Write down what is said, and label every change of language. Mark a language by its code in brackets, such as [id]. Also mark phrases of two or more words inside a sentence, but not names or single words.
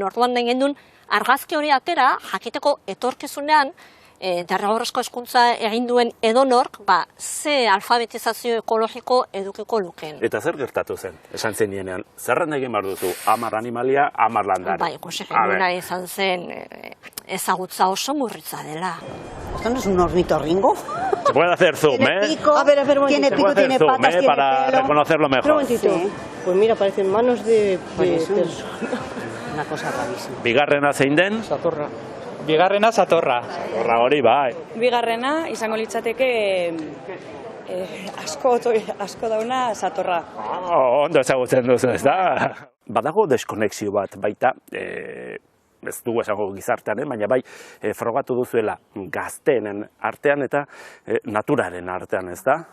[eu] Orduan nahi gendun, argazki hori atera, jakiteko etorkizunean, derrigorrezko hezkuntza egin duen edonork, ze alfabetizazio ekologiko edukiko lukeen. Eta zer gertatu zen? Esan zen nienean, zerren egin behar duzu, 10 animalia, 10 landare. Bai, ikusi genuna izan zen ezagutza oso murritza dela. [es] ¿Esto no es un ornitorrinco? Se puede hacer zoom, ¿eh? Pico, a ver, tiene pico, tiene patas, tiene para pelo. Reconocerlo mejor. Un momentito. Sí. Pues mira, parecen manos de persona. Una cosa rarísima. [eu] Bigarrena zein den? Satorra. Bigarrena satorra. Satorra hori, bai. Bigarrena izango litzateke asko dauna satorra. Ondo ezagutzen duzu, ez da? Badago deskonexio bat baita, ez dugu esango gizartean, baina bai frogatu duzuela gazteenen artean eta naturaren artean, ez da?